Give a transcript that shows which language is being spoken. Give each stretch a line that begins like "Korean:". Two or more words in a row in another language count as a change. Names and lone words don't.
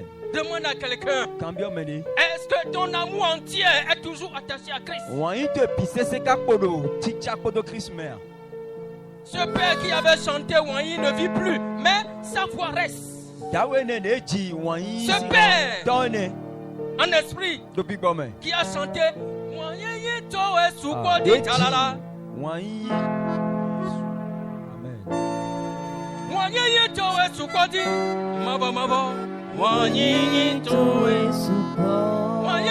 French: Demande à quelqu'un, est-ce que ton amour entier est toujours attaché à Christ? Ce père qui avait chanté Wanyi ne vit plus, mais sa voix reste. Ce père, en esprit, qui a chanté Wanyi Towe Sukodi Talala. Wanyi Towe Sukodi Mabo Mabo. Wanyi Towe Sukodi.